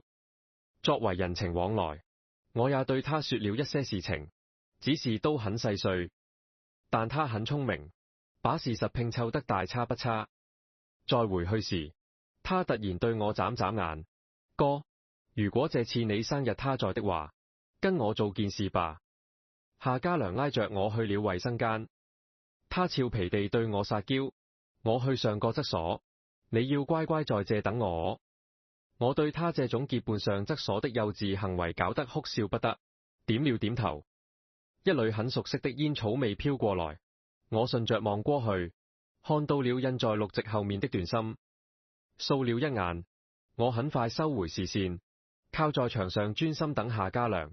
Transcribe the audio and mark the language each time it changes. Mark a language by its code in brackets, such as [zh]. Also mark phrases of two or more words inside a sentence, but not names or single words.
[zh] 作為人情往來，我也對他說了一些事情，只是都很細碎，但他很聰明，把事實拼湊得大差不差。再回去時，他突然對我眨眨眼：哥，如果這次你生日他在的話，跟我做件事吧。夏家良拉着我去了衛生間，他俏皮地對我撒嬌，我去上個廁所，你要乖乖在這等我。我對他這種結伴上廁所的幼稚行為搞得哭笑不得，點了點頭。一縷很熟悉的煙草味飄過來，我順着望過去，看到了印在綠植後面的段心，掃了一眼，我很快收回視線，靠在牆上專心等夏家良。